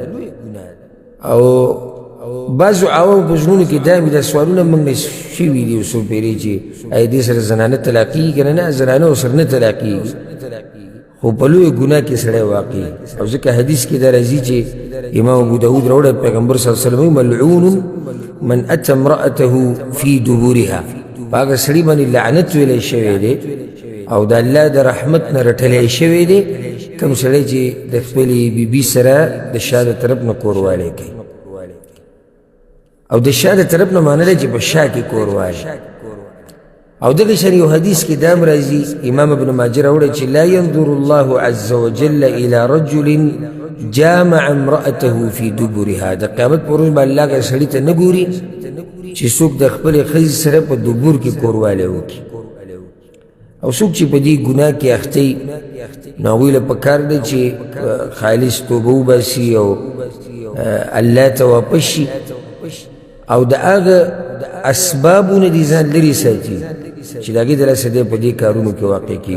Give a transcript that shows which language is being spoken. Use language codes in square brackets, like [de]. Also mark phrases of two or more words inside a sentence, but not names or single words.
[ps] او بعضو عوامو په زړونو کې دا سوالونه موږ نه شوي دي څو پیرې چې آیا دې سره زنانه طلاقېږي که نه؟ زنانه ورسره نه طلاقېږي، خو په لویه ګناه کې سړی واقع. او ځکه حدیث کې دا راځي چې امام ابو داود راوړی، پیغمبر [ar] صلی الله علیه وسلم ملعون من اتى امرأته في دبورها، [ps] په هغه سړي باندې لعنت ویلی شوی دی او د الله د رحمت نه رټلی شوی دی کوم سړی چې د خپلې بیبي سره د شا د طرف نه کوروالی کوي. او د شا د طرف نه معنی دی چې په شا کې کوروالی. او دغه شان یو حدیث کې دا هم راځي، امام ابن ماجه راوړی چې [ar] لا ينظر الله عز وجل الى رجل جامع امرأته في دبرها، [ps] د قیامت په ورځ به الله هغه سړي ته نه ګوري چې څوک د خپلې ښځې سره په دوبر کې کوروالی وکړي. او څوک چې په دې ګناه کې اخته وي، نو هغوی له پکار ده چې خالص توبه وباسي او الله ته واپس شي او د هغه اسبابونه دې ځان لرې ساتي چې د هغې د لاسه دی په دې کارونو کې واقع کېږي.